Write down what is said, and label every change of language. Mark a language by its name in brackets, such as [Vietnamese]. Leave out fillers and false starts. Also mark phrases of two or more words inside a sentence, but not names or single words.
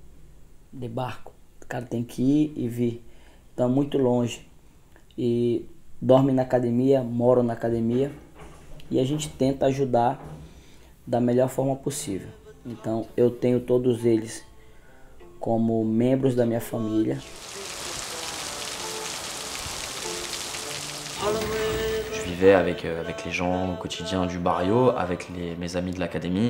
[Portuguese] O cara tem que ir e vir. Então é muito longe. E dorme na academia, mora na academia. E a gente tenta ajudar da melhor forma possível. Então eu tenho todos eles como membros da minha família. [French] Je vivais avec les gens au quotidien du barrio, avec mes amis de l'académie.